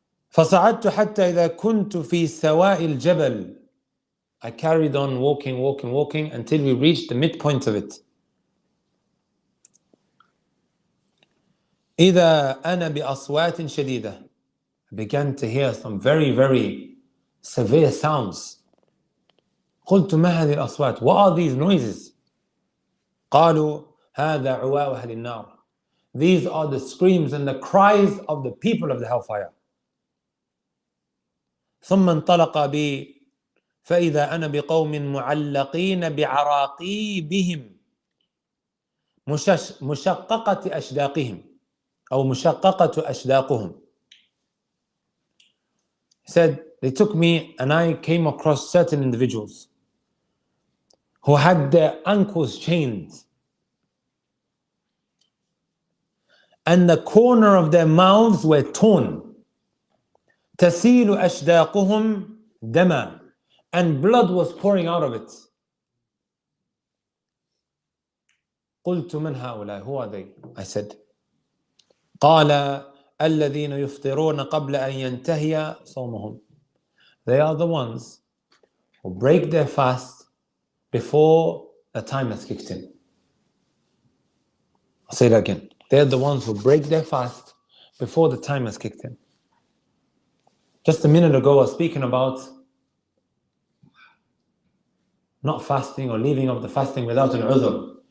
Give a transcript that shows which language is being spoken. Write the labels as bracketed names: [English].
[Arabic] فصعدت حتى إذا كنت في سواء الجبل, [English] I carried on walking until we reached the midpoint of it. [Arabic] إذا أنا بأصوات شديدة, [English] I began to hear some very, very severe sounds. [Arabic] قلت ما هذه الأصوات? [English] What are these noises? [Arabic] قالوا هذا عواء أهل النار. [English] These are the screams and the cries of the people of the hellfire. [Arabic] ثم انطلق بي فإذا أنا بقوم معلقين بعراقيبهم مشققة أشداقهم أو مشققة أشداقهم. [English] He said, they took me and I came across certain individuals who had their ankles chained and the corner of their mouths were torn. [Arabic] تسيل أشداقهم دما, [English] and blood was pouring out of it. [Arabic] قلت من هؤلاء? [English] Who are they? I said. [Arabic] قال الذين يفطرون قبل أن ينتهي صومهم. [English] They are the ones who break their fast before the time has kicked in. I'll say it again. They are the ones who break their fast before the time has kicked in. Just a minute ago I was speaking about not fasting or leaving off the fasting without an udhr.